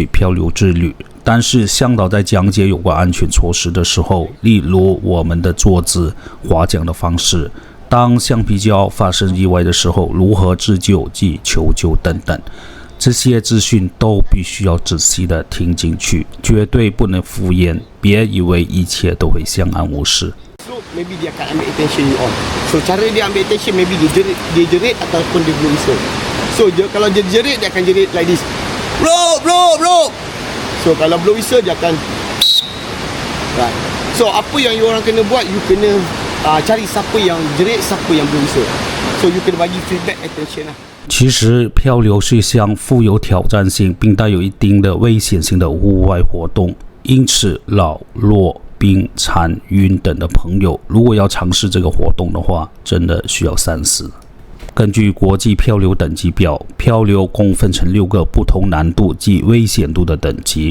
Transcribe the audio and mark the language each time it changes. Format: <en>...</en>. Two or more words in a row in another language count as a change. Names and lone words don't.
<zh>漂流之旅，但是向导在讲解有关安全措施的时候，例如我们的坐姿、划桨的方式，当橡皮胶发生意外的时候如何自救及求救等等，这些资讯都必须要仔细的听进去，绝对不能敷衍，别以为一切都会相安无事。</zh> <ms>Maybe dia akan ambil</ms> <en>attention you on.</en> <ms>So cara dia ambil attention maybe dia jerit ataupun dia</ms> <en>blow whistle.</en> <ms>So kalau dia jerit dia akan jerit</ms> <en>like this.</en> <ms>Rope. So kalau</ms> <en>blow whistle</en> <ms>dia akan right. So apa yang you orang kena buat, you kena cari siapa yang jerit, siapa yang</ms> <en>blow whistle.</en> <ms>So you kena bagi</ms> <en>feedback attention</en> <ms>lah.</ms> <zh>其实漂流是一项富有挑战性并带有一定的危险性的户外活动，因此老弱冰、残、晕等的朋友，如果要尝试这个活动的话，真的需要三思。根据国际漂流等级表，漂流共分成6个不同难度及危险度的等级。</zh>